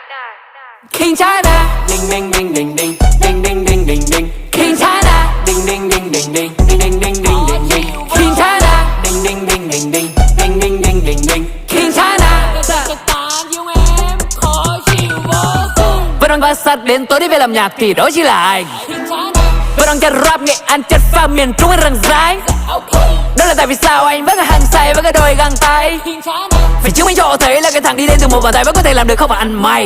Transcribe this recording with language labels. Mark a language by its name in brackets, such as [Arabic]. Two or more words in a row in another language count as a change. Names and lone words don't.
[English] King China, ding ding ding ding ding ding ding ding ding ding. King China, ding ding ding ding ding ding ding ding ding ding ding. King China, ding ding ding ding ding ding ding ding ding ding. King China. [Vietnamese] Vẫn đang bám sát đến tối đi về làm nhạc thì đó chỉ là anh. Vẫn đang chất rap nghệ An chất pha miền Trung anh răng rái. Đó là tại vì sao anh vẫn là hàng say với cái đôi găng tay. Vì chứng minh cho họ thấy là cái thằng đi đến từ một bàn tay vẫn có thể làm được không phải ăn mày.